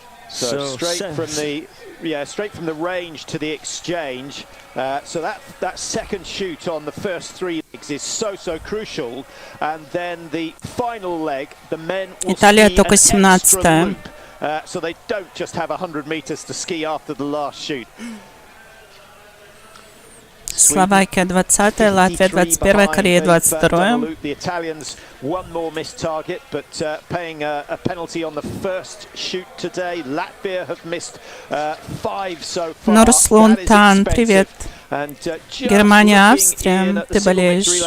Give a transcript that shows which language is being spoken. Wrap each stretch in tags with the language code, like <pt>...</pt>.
<en>So straight from the range to the exchange. So that second shoot on the first 3 legs is so crucial. And then the final leg, the men will ski an extra loop. So they don't just have 100 meters to ski after the last shoot.</en> <ru>Словакия 20-я, Латвия 21-я, Корея 22-я.</ru> <en>The Italians one more missed target, but paying a penalty on the first shoot today. Latvia have missed 5 so far.</en> <ru>Нурслун Тан, привет. Германия, Австрия, ты болеешь.</ru>